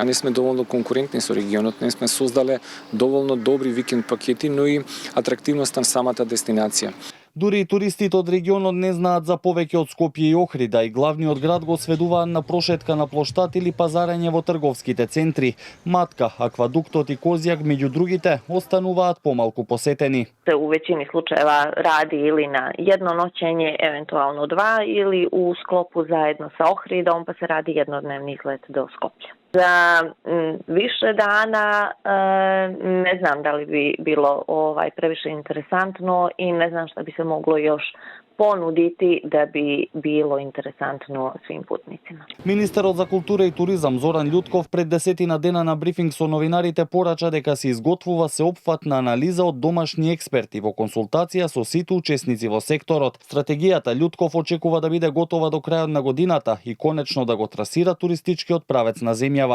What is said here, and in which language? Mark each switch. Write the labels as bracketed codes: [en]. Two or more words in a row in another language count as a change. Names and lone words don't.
[mk] Не сме доволно конкурентни со регионот, не сме создале доволно добри викенд пакети, но и атрактивноста на самата дестинација. Дури и туристите од регионот не знаат за повеќе од Скопје и Охрид, а и главниот град го сведуваат на прошетка на плоштад или пазарење во трговските центри. Матка, аквадуктот и Козјак, меѓу другите, остануваат помалку посетени. [sr] У веćini slučajeva radi ili na jedno noćenje, eventualno 2, ili u sklopu zajedno sa Ohridom, pa se radi jednodnevni izlet do Skoplja. Za više dana ne znam da li bi bilo previše interesantno i ne znam šta bi se moglo još ponuditi da bi bilo interesantno svim putnicima. [mk] Министерот за култура и туризам Зоран Љутков пред 10 дена на брифинг со новинарите порача дека се изготвува сеопфатна анализа од домашни експерти во консултација со сите учесници во секторот. Стратегијата Љутков очекува да биде готова до крајот на годината и конечно да го трасира туристичкиот правец на земјава.